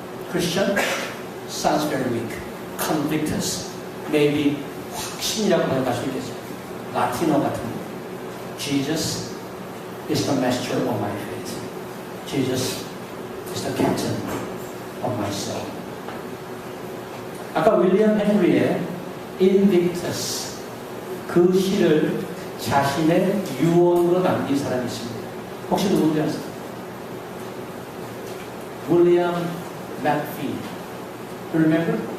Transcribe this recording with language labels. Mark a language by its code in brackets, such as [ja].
[en] Christian sounds very weak. Convictus, maybe [ko] 확신이라고 생각할 수 있겠습니다. 라틴어 같은 거. [en] Jesus is the master of my fate. Jesus is the captain of my soul. [ko] 아까 윌리엄 헨리의 Invictus, 그 시를 자신의 유언으로 남긴 사람이 있습니다. 혹시 누군지 아세요? 윌리엄 맥피. [en] Remember?